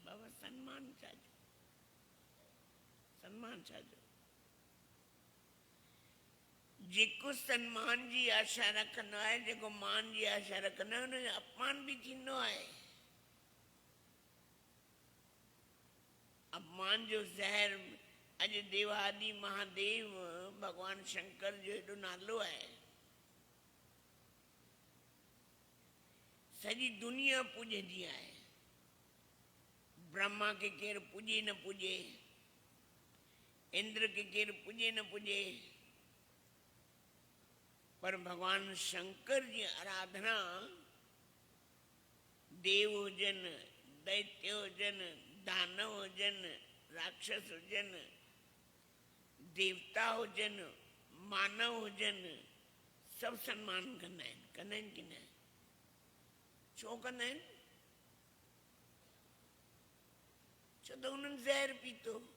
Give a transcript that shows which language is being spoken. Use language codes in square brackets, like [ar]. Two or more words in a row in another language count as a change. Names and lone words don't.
[sd] बाबा सन्मान छाजो, सन्मान छाजो। जेको सन्मान जी आशा रखंदो आहे, जेको मान जी आशा रखंदो आहे, हुनजो अपमान बि थींदो आहे। अपमान जो ज़हर, अॼु देवादि महादेव भगवान शंकर जो एॾो नालो आहे, सॼी दुनिया पूॼंदी आहे। ब्रह्मा खे केरु पूॼे न पूॼे, इंद्र खे केरु पूॼे न पूॼे, पर भगवान शंकर जी आराधना देव हुजनि, दैत्य हुजनि, दानव हुजनि, राक्षस हुजनि, देवता हुजनि, मानव हुजनि, सभु सम्मान कंदा आहिनि कि न? छो कंदा आहिनि? छो त हुननि ज़हर पीतो।